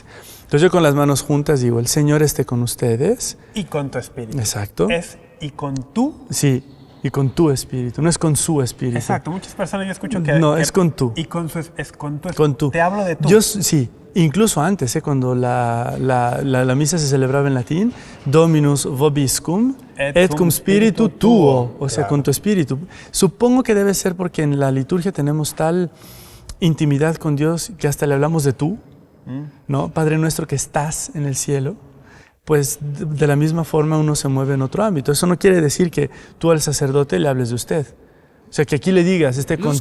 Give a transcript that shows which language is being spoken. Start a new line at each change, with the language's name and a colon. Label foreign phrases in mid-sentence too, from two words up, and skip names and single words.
Spanish: Entonces yo con las manos juntas digo, el Señor esté con ustedes. Y con tu espíritu. Exacto. Y con tu. Sí, y con tu espíritu, no es con su espíritu. Exacto, muchas personas yo escucho que... No, que- es con tú. Y con su... Es con tu. Con tú. Te hablo de tú. Sí, incluso antes, cuando la misa se celebraba en latín,
Latin: Dominus vobiscum et cum spiritu tuo,
Spanish: o sea, Claro. con tu espíritu. Supongo que debe ser porque en la liturgia tenemos tal intimidad con Dios que hasta le hablamos de tú, ¿no? Padre nuestro que estás en el cielo. Pues de la misma forma uno se mueve en otro ámbito. Eso no quiere decir que tú al sacerdote le hables de usted. O sea, que aquí le digas, con tu